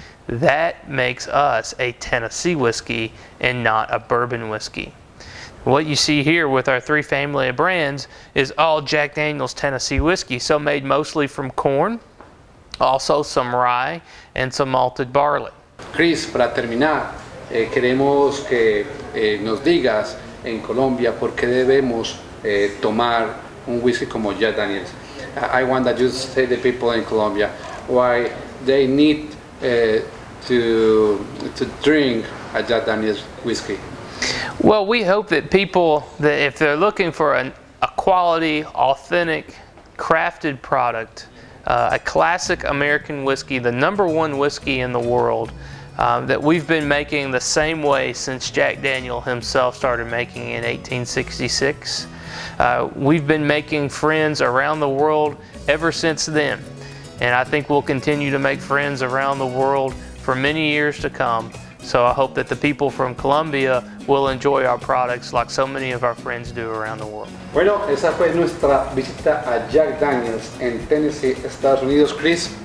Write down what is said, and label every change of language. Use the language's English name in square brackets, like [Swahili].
[English] That makes us a Tennessee whiskey and not a bourbon whiskey. What you see here with our three family of brands is all Jack Daniels Tennessee whiskey, so made mostly from corn, also some rye, and some malted barley. [Spanish] Chris, para terminar, queremos que nos digas en Colombia por qué debemos tomar un whisky como Jack Daniels. [English] I want that you say the people in Colombia why they need to drink a Jack Daniels whiskey. Well, we hope that people, that if they're looking for a quality, authentic, crafted product, a classic American whiskey, the #1 whiskey in the world, that we've been making the same way since Jack Daniel himself started making in 1866. We've been making friends around the world ever since then. And I think we'll continue to make friends around the world for many years to come. So I hope that the people from Colombia will enjoy our products like so many of our friends do around the world. [Spanish] Bueno, esa fue nuestra visita a Jack Daniels en Tennessee, Estados Unidos. Chris,